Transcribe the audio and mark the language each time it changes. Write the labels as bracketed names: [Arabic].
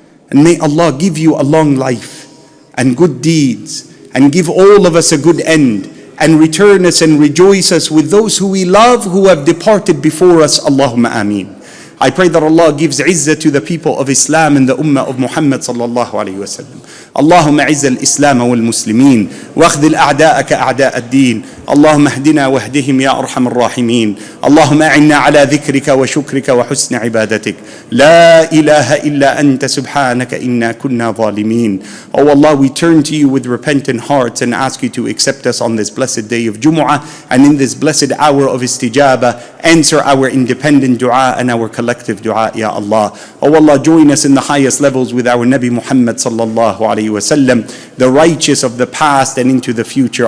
[English] And may Allah give you a long life and good deeds and give all of us a good end and return us and rejoice us with those who we love who have departed before us. Allahumma ameen. I pray that Allah gives izzah to the people of Islam and the ummah of Muhammad sallallahu alayhi wa sallam. [Arabic] اللهم اعز الإسلام والمسلمين واخذل أعداءك أعداء الدين اللهم اهدنا واهدهم يا أرحم الراحمين اللهم أعنا على ذكرك وشكرك وحسن عبادتك لا إله إلا أنت سبحانك إنا كنا ظالمين. [English] Oh Allah, we turn to you with repentant hearts and ask you to accept us on this blessed day of Jumu'ah and in this blessed hour of istijaba. Answer our independent dua and our collective dua, Ya Allah. Oh Allah, join us in the highest levels with our Nabi Muhammad sallallahu alayhi wa sallam, the righteous of the past and into the future.